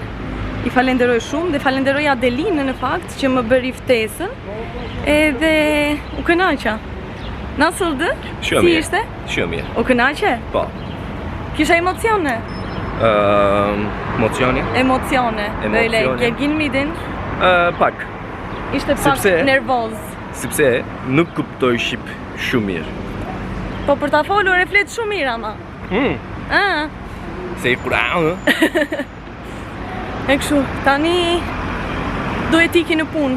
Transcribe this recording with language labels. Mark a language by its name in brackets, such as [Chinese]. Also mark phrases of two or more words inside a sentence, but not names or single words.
[Albanian] I falenderoj shumë dhe falenderoj Adelinën në fakt që më bëri ftesën. Edhe u kënaqa. Nasıldı? Shumë Si mirë. ishte? Shumë mirë. U kënaqe? Po. Kisha emocione? Emocioni? Emocione. [Turkish] Böyle [Albanian] Emocione. [Turkish] gergin miydin? [Albanian] Pak. Ishte pak Sepse- nervoz. Sepse nuk kuptoj shqip shumë mirë. Po për ta folur e flet shumë mirë ama. Se i kurau, E kështu, tani do e tiki në punë.